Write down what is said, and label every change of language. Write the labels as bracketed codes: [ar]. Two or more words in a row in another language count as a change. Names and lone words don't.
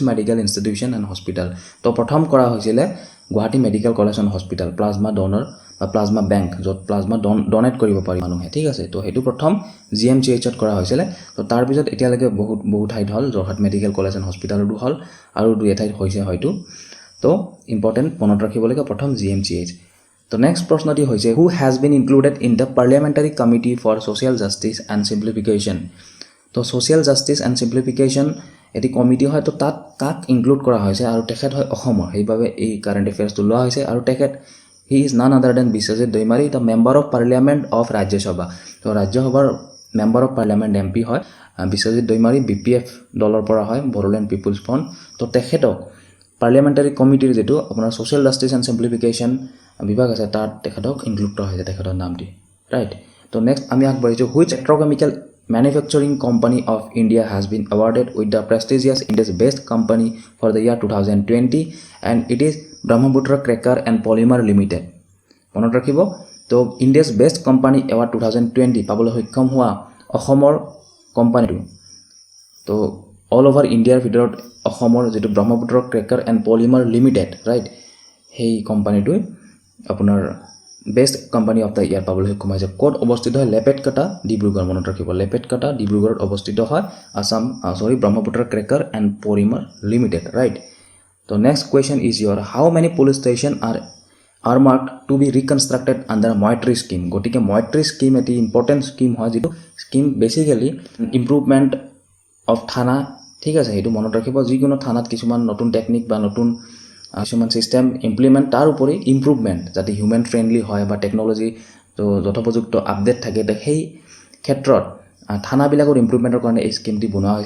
[en] medical institution and hospital [as] তো প্ৰথম কৰা হৈছিলে গুৱাহাটী মেডিকেল কলেজ এণ্ড হস্পিটেল [en] plasma donor [as] বা [en] plasma bank [as] য'ত প্লাজমা ডনেট কৰিব পাৰি মানুহে ঠিক আছে তো সেইটো প্ৰথম GMCHত কৰা হৈছিলে তো তাৰপিছত এতিয়ালৈকে বহু ঠাইত হ'ল যোৰহাট মেডিকেল কলেজ এণ্ড হস্পিটেলতো হ'ল আৰু দুই এঠাইত হৈছে হয়তো তো ইম্পৰ্টেণ্ট মনত ৰাখিবলগীয়া প্ৰথম GMCH তো নেক্সট প্ৰশ্নটি হৈছে [en] who has been included in the parliamentary committee for social justice and simplification [as] তো [en] social justice and simplification [as] এটি কমিটি হয় তো তাত কাক ইনক্লুড কৰা হৈছে আৰু তেখেত হয় অসমৰ সেইবাবে এই [en] current affairs [as] লোৱা হৈছে আৰু তেখেত [en] he is none other than [as] বিশ্বজিৎ দৈমাৰী [en] the member of parliament of [as] ৰাজ্যসভা তো ৰাজ্যসভাৰ [en] member of parliament [as] MP হয় বিশ্বজিৎ দৈমাৰী BPF দলৰ পৰা হয় বড়োলেণ্ড পিপুলছ ফ্ৰণ্ট তো তেখেতক পাৰ্লিয়ামেণ্টাৰী কমিটিৰ যিটো আপোনাৰ [en] social justice and simplification [as] বিভাগ আছে তাত তেখেতক ইনক্লুড কৰা হৈছে তেখেতৰ নামটি ৰাইট তো নেক্সট আমি আগবাঢ়িছোঁ [en] which petrochemical manufacturing company of India has been awarded with the prestigious India's Best Company for the year 2020 and it is Brahmaputra Cracker and Polymer Limited [as] মনত ৰাখিব তো [en] India's Best Company Award 2020 [as] পাবলৈ সক্ষম হোৱা অসমৰ কোম্পানীটো তো [en] all over India [as] ভিতৰত অসমৰ যিটো ব্ৰহ্মপুত্ৰ ক্ৰেকাৰ এণ্ড পলিমাৰ লিমিটেড ৰাইট সেই কোম্পানীটোৱে আপোনাৰ [en] best company of the year [as] পাবলৈ সক্ষম হৈছে ক'ত অৱস্থিত হয় লেপেটকাটা ডিব্ৰুগড় মনত ৰাখিব লেপেটকাটা ডিব্ৰুগড়ত অৱস্থিত হয় ব্ৰহ্মপুত্ৰ ক্ৰেকাৰ এণ্ড পলিমাৰ লিমিটেড ৰাইট তো [en] next question is your how many police station are marked to be reconstructed under Moitri scheme [as] গতিকে Moitri scheme এটি [en] important scheme [as] হয় যিটো স্কিম [en] basically improvement of [as] থানা ঠিক আছে, সেইটো মনত ৰাখিব। যিকোনো থানাত কিছুমান নতুন টেকনিক বা নতুন কিছুমান [en] system implement, [as] তাৰ উপৰি ইম্প্ৰুভমেণ্ট যাতে [en] human friendly [as] হয় বা টেকন'লজি তো যথোপযুক্ত আপডেট থাকে, সেই ক্ষেত্ৰত থানাবিলাকৰ ইম্প্ৰুভমেণ্টৰ কাৰণে এই স্কিমটি বনোৱা হৈছে।